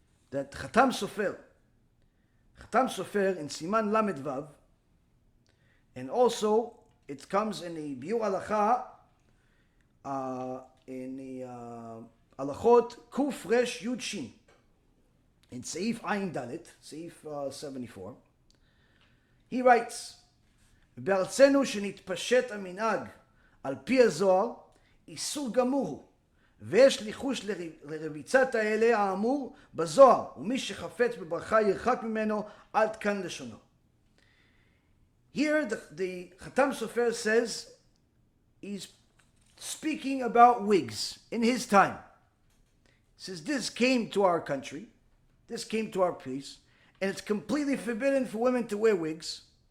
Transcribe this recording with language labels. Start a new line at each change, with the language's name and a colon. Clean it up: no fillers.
English: That Khatam Sofer in Siman Lamed Vav, and also it comes in the Biur Halacha, in the Halachot Kuf Resh Yud Shin, in Seif Ayin Dalet, Seif 74. He writes,
Hebrew: "בארצנו שנתפשט המנהג על פי הזוהר, איסור גמור הוא, ויש ליחוש לרביצת האלה האמור בזוהר, ומי שחפץ בברכה ירחק ממנו עד כאן לשונו."
English: Here the Khatam Sofer says he's speaking about wigs in his time. He says, this came to our country, this came to our place, and it's completely forbidden for women to wear wigs.